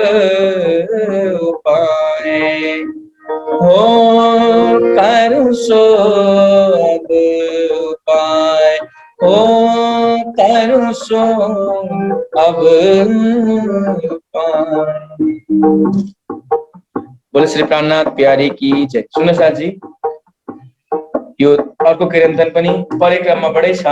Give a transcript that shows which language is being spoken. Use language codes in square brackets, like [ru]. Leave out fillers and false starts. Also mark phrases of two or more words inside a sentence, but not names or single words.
[hi] पाए हो करूं सो अब पाए हो करूं सो अब बोले श्री प्राणनाथ प्यारी की जय। [ne] सुन्नुहोस् साथी यो अर्को कीर्तन पनि परिक्रमा बढै छ।